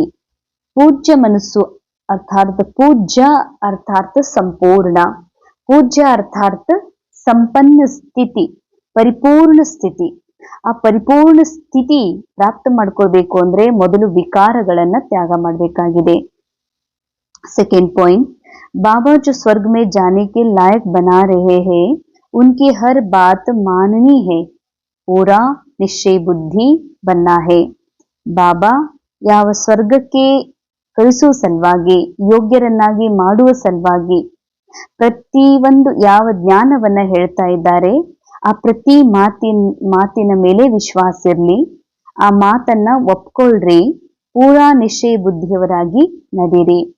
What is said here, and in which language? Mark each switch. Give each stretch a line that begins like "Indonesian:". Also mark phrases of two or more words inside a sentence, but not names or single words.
Kannada: ಪೂಜ್ಯ ಮನಸ್ಸು ಅರ್ಥಾತ್ ಪೂಜ್ಯ ಅರ್ಥಾತ್ ಸಂಪೂರ್ಣ, ಪೂಜ್ಯ ಅರ್ಥಾತ್ ಸಂಪನ್ನ ಸ್ಥಿತಿ, ಪರಿಪೂರ್ಣ ಸ್ಥಿತಿ. ಆ ಪರಿಪೂರ್ಣ ಸ್ಥಿತಿ ಪ್ರಾಪ್ತ ಮಾಡ್ಕೊಳ್ಬೇಕು ಅಂದ್ರೆ ಮೊದಲು ವಿಕಾರಗಳನ್ನ ತ್ಯಾಗ ಮಾಡಬೇಕಾಗಿದೆ.
English: second point,
Hindi: बाबा जो स्वर्ग में जाने के लायक बना रहे हैं उनकी हर बात माननी है, पूरा निश्चय बुद्धि बनना है.
Kannada: ಬಾಬಾ ಯಾವ ಸ್ವರ್ಗಕ್ಕೆ ಕಳಿಸುವ ಸಲುವಾಗಿ, ಯೋಗ್ಯರನ್ನಾಗಿ ಮಾಡುವ ಸಲುವಾಗಿ ಪ್ರತಿ ಒಂದು ಯಾವ ಜ್ಞಾನವನ್ನ ಹೇಳ್ತಾ ಇದ್ದಾರೆ ಆ ಪ್ರತಿ ಮಾತಿನ ಮೇಲೆ ವಿಶ್ವಾಸ ಇರ್ಲಿ, ಆ ಮಾತನ್ನ ಒಪ್ಕೊಳ್ರಿ, ಪೂರಾ ನಿಶ್ಚಯ ಬುದ್ಧಿಯವರಾಗಿ ನಡೀರಿ.